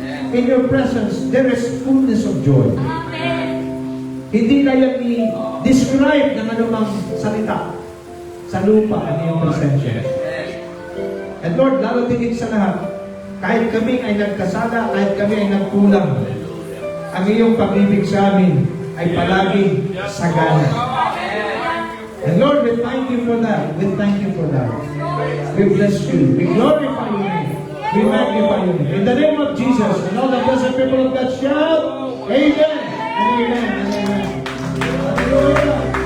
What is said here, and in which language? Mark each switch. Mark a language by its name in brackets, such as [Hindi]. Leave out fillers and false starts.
[English] In your presence, there is fullness of joy. [Filipino] Hindi kaya i-describe ng anumang salita sa lupa ang iyong presensya. [English] And Lord, [Filipino] lalo tingin sa lahat, kahit kami ay nagkasala, kahit kami ay nagkulang, ang iyong pag-ibig sa amin ay palaging sagana. [English] And Lord, we thank you for that. We thank you for that. We bless you. We glorify your name. We magnify your name. In the name of Jesus, and all the blessed people of God shout, Amen and Amen and Amen. Hallelujah.